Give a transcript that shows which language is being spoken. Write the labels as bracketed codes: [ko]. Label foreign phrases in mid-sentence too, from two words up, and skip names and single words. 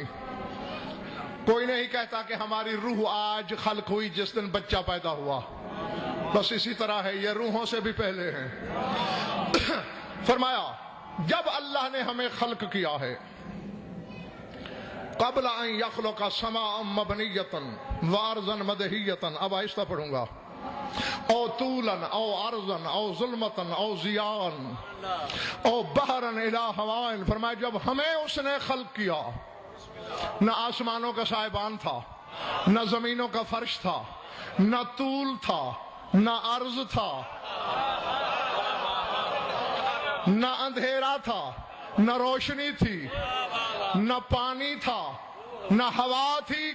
[ur] کوئی نہیں کہتا کہ ہماری روح آج خلق ہوئی جس دن بچہ پیدا ہوا. بس اسی طرح ہے یہ روحوں سے بھی پہلے ہیں. فرمایا جب اللہ نے ہمیں خلق کیا ہے [ar] قبل ان یخلق سماء مبنیۃ وارضا مدحیۃ. [ur] اب آہستہ پڑھوں گا. [ar] او طولا او عرضا او ظلمتا او ضیاء او بحرا الی ہواء. [ur] فرمایا جب ہمیں اس نے خلق کیا، نہ آسمانوں کا سائبان تھا، نہ زمینوں کا فرش تھا، نہ طول تھا، نہ عرض تھا، نہ اندھیرا تھا، نہ روشنی تھی، نہ پانی تھا، نہ ہوا تھی.